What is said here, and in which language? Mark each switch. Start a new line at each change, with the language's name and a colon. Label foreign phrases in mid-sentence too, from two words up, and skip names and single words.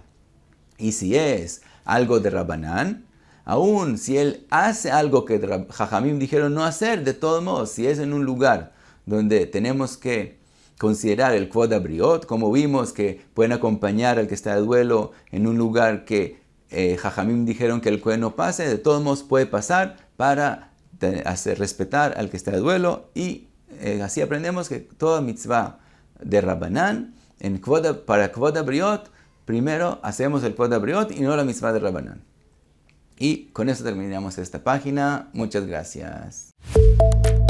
Spanish: Y si es algo de Rabbanán, aún si él hace algo que Jajamim dijeron no hacer, de todos modos, si es en un lugar donde tenemos que considerar el
Hebrew: כבוד הבריות,
Spanish: como vimos que pueden acompañar al que está de duelo en un lugar que Jajamim dijeron que el kohen no pase, de todos modos puede pasar para hacer respetar al que está de duelo, y así aprendemos que toda mitzvah de Rabbanán, para
Hebrew: כבוד הבריות,
Spanish: primero hacemos el
Hebrew: כבוד הבריות
Spanish: y no la mitzvah de Rabbanán. Y con eso terminamos esta página. Muchas gracias.